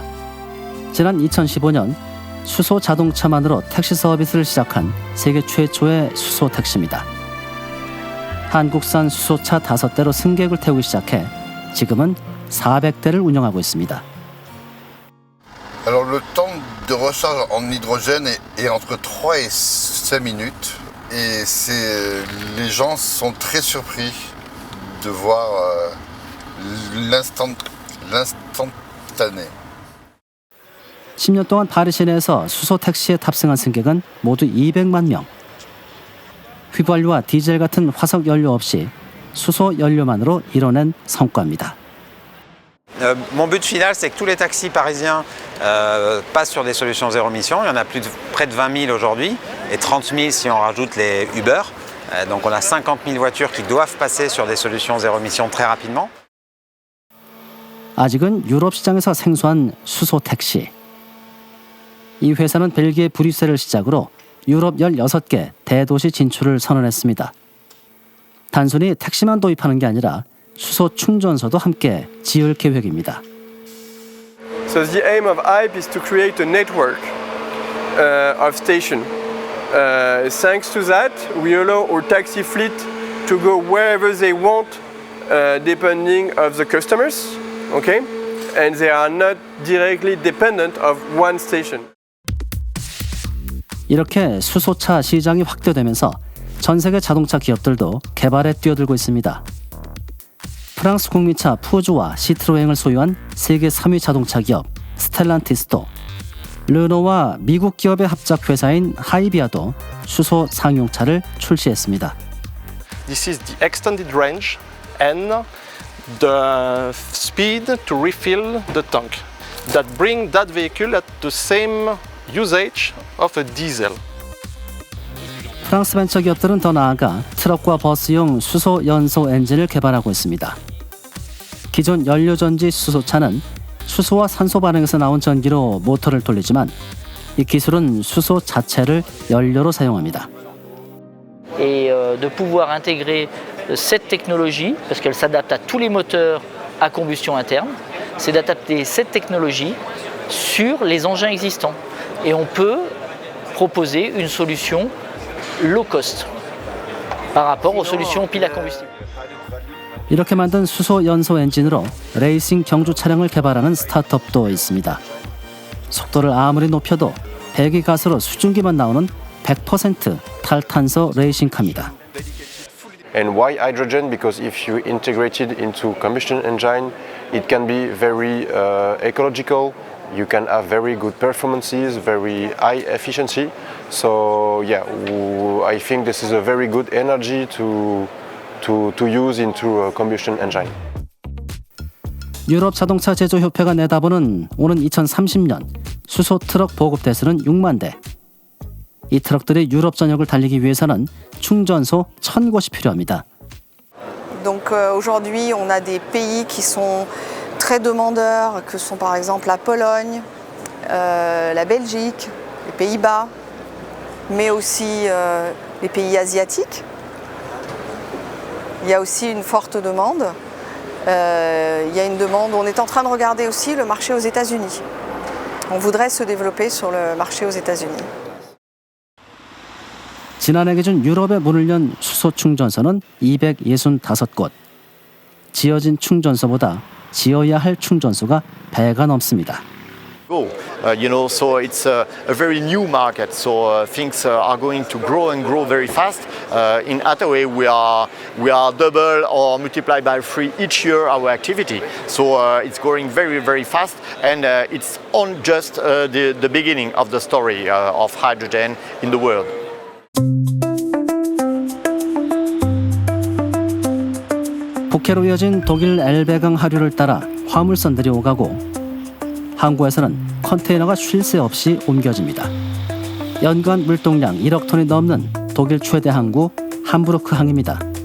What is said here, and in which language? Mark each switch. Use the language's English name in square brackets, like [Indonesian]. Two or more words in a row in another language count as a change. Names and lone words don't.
[Korean] 지난 2015년 수소 자동차만으로 택시 서비스를 시작한 세계 최초의 수소 택시입니다. 한국산 수소차 5대로 승객을 태우기 시작해 지금은 400대를 운영하고 있습니다. [French] Alors le temps de recharge en hydrogène est entre 3 et 5 minutes et les gens sont très surpris de voir l'instantané. [Korean] 10년 동안 파리 시내에서 수소 택시에 탑승한 승객은 모두 200만 명. 휘발유와 디젤 같은 화석 연료 없이 수소 연료만으로 이뤄낸 성과입니다. [French] Mon but final, c'est que tous les taxis parisiens passent sur des solutions zéro émission. Il y en a près de 20 000 aujourd'hui et 30 000 si on rajoute les Uber. Donc on a 50 000 voitures qui doivent passer sur des solutions zéro émission très rapidement. [Korean] 아직은 유럽 시장에서 생소한 수소 택시. 이 회사는 벨기에 브뤼셀을 시작으로 유럽 16개 대도시 진출을 선언했습니다. 단순히 택시만 도입하는 게 아니라 수소 충전소도 함께 지을 계획입니다. [English] So the aim of HYPE is to create a network of stations. Thanks to that, we allow our taxi fleet to go wherever they want, depending of the customers, okay? And they are not directly dependent of one station. [Korean] 이렇게 수소차 시장이 확대되면서 전 세계 자동차 기업들도 개발에 뛰어들고 있습니다. 프랑스 국민차 푸주와 시트로엥을 소유한 세계 3위 자동차 기업 스텔란티스도, 르노와 미국 기업의 합작 회사인 하이비아도 수소 상용차를 출시했습니다. [English] This is the extended range and the speed to refill the tank. That bring that vehicle at the same usage of a diesel. [Korean] 프랑스 벤처 기업들은 더 나아가 트럭과 버스용 수소 연소 엔진을 개발하고 있습니다. 기존 연료전지 수소차는 수소와 산소 반응에서 나온 전기로 모터를 돌리지만 이 기술은 수소 자체를 연료로 사용합니다. [French] Et de pouvoir intégrer cette technologie, parce qu'elle s'adapte à tous les moteurs à combustion interne, c'est d'adapter cette technologie sur les engins existants. Et on peut proposer une solution [English] low cost [French] par rapport aux solutions piles à combustible. [Korean] 이렇게 만든 수소 연소 엔진으로 레이싱 경주 차량을 개발하는 스타트업도 있습니다. 속도를 아무리 높여도 배기가스로 수증기만 나오는 100% 탈탄소 레이싱카입니다. [English] And why hydrogen? Because if you integrate it into combustion engine, it can be very ecological. You can have very good performances, very high efficiency. So yeah, I think this is a very good energy to use into a combustion engine. [Korean] 유럽 자동차 제조협회가 내다보는 오는 2030년 수소 트럭 보급 대수는 6만 대. 이 트럭들이 유럽 전역을 달리기 위해서는 충전소 1,000곳이 필요합니다. [French] Donc aujourd'hui, on a des pays qui sont très demandeurs, que sont par exemple la Pologne, la Belgique, les Pays-Bas, mais aussi les pays asiatiques. Il y a aussi une forte demande. Il y a une demande. On est en train de regarder aussi le marché aux États-Unis. On voudrait se développer sur le marché aux États-Unis. [Korean] 지난해 기준 유럽에 문을 연 수소 충전소는 265곳. 지어진 충전소보다 지어야 할 충전소가 배가 넘습니다. [English] So it's a very new market. So things are going to grow and grow very fast. In Attaway, we are double or multiply by 3 each year our activity. So it's growing very, very fast, and it's on just the beginning of the story of hydrogen in the world. [Korean] 북해로 이어진 독일 엘베강 하류를 따라 화물선들이 오가고 항구에서는 컨테이너가 쉴 새 없이 옮겨집니다. 연간 물동량 1억 톤이 넘는 독일 최대 항구 함부르크 항입니다.